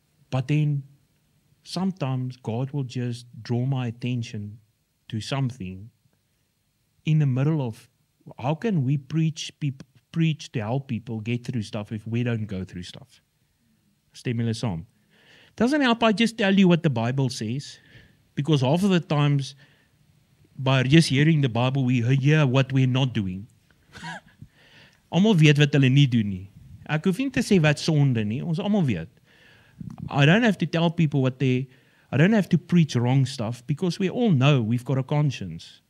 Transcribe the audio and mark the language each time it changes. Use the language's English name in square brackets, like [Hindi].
[English] But then sometimes God will just draw my attention to something in the middle of, how can we preach to help people get through stuff if we don't go through stuff? [Afrikaans] Stem julle saam. [English] Doesn't help I just tell you what the Bible says, because half of the times by just hearing the Bible we hear what we're not doing. [Afrikaans] Almal weet wat hulle nie doen nie. Ek hoef nie te sê wat sonde nie, ons almal weet. [English] I don't have to tell people I don't have to preach wrong stuff, because we all know we've got a conscience.